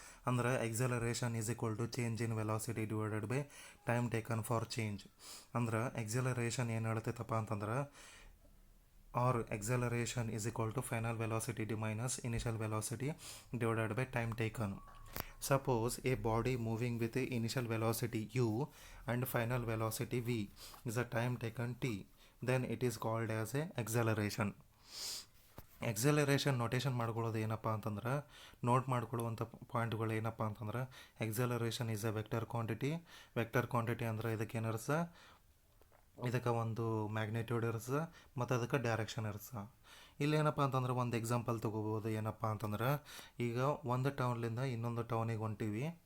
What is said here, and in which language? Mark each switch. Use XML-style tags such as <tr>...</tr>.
<kn>ಅಂದ್ರೆ</kn> <en>Acceleration is equal to change in velocity divided by time taken for change.</en> <kn>ಅಂದ್ರೆ acceleration ಏನು ಹೇಳ್ತೈತಪ್ಪ ಅಂತಂದ್ರೆ</kn> <en>Or acceleration is equal to final velocity minus initial velocity divided by time taken. Suppose a body moving with a initial velocity u and final velocity v is a time taken t, then it is called as a acceleration.</en> <kn>Acceleration notation ಮಾಡ್ಕೊಳ್ಳೋದು ಏನಪ್ಪ ಅಂತಂದ್ರೆ note ಮಾಡ್ಕೊಳ್ಳುವಂಥ ಪಾಯಿಂಟ್ಗಳು ಏನಪ್ಪ ಅಂತಂದ್ರೆ</kn> <en>acceleration is a vector quantity</en> <kn>ಅಂದ್ರೆ ಇದಕ್ಕೆ ಏನಿರ್ತದೆ, ಇದಕ್ಕೆ ಒಂದು ಮ್ಯಾಗ್ನಿಟ್ಯೂಡ್ ಇರ್ತದೆ ಮತ್ತು ಅದಕ್ಕೆ ಡೈರೆಕ್ಷನ್ ಇರ್ತದೆ. ಇಲ್ಲೇನಪ್ಪ ಅಂತಂದ್ರೆ ಒಂದು ಎಕ್ಸಾಂಪಲ್ ತೊಗೋಬೋದು. ಏನಪ್ಪ ಅಂತಂದ್ರೆ ಈಗ ಒಂದು ಟೌನ್ಲಿಂದ ಇನ್ನೊಂದು ಟೌನಿಗೆ ಹೊಂಟೀವಿ.</kn>